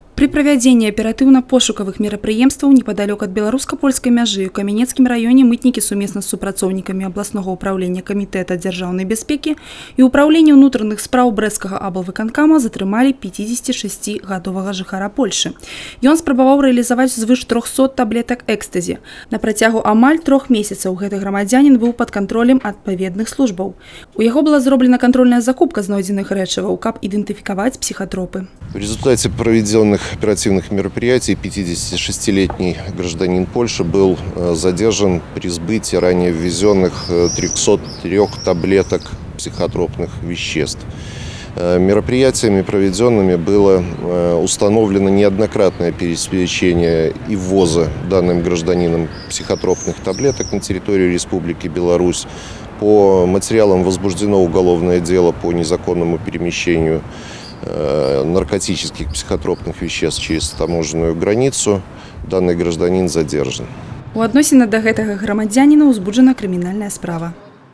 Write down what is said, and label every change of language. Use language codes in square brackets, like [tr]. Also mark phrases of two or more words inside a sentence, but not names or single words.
[be] При правядзенні аператыўна-пошукавых мерапрыемстваў непадалёк ад беларуска-польскай мяжы ў Камянецкім раёне мытнікі сумесна з супрацоўнікамі абласнога ўпраўлення камітэта дзяржаўнай бяспекі і ўпраўлення ўнутраных спраў брэсцкага аблвыканкама затрымалі 56-гадовага жыхара Польшы. Ён спрабаваў рэалізаваць звыш 300 таблетак экстазі. На працягу амаль 3 месяцаў гэты грамадзянін быў пад кантролем адпаведных службаў. У яго была зроблена кантрольная закупка знойдзеных рэчываў, каб ідэнтыфікаваць псіхатропы. [ru] В результате проведенных оперативных мероприятий 56-летний гражданин Польши был задержан при сбытии ранее ввезенных 303 таблеток психотропных веществ. Мероприятиями проведенными было установлено неоднократное пересечение и ввоза данным гражданином психотропных таблеток на территорию Республики Беларусь. По материалам возбуждено уголовное дело по незаконному перемещению наркотических психотропных веществ через таможенную границу. Данный гражданин задержан. [be] У адносінах да гэтага грамадзяніна ўзбуджана крымінальная справа.